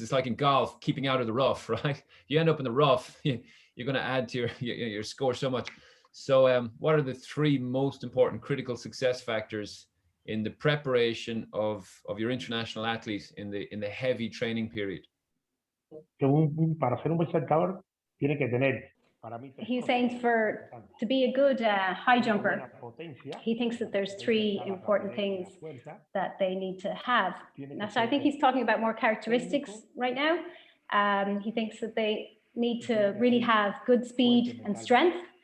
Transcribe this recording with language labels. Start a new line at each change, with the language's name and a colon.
English: It's like in golf, keeping out of the rough, right? You end up in the rough, you're going to add to your score so much. So what are the 3 most important critical success factors in the preparation of your international athletes in the heavy training period?
Spanish: Para ser un buen saltador, tiene que tener.
English: He's saying to be a good high jumper, he thinks that there's 3 important things that they need to have. Now, so I think he's talking about more characteristics right now. He thinks that they need to really have good speed and strength.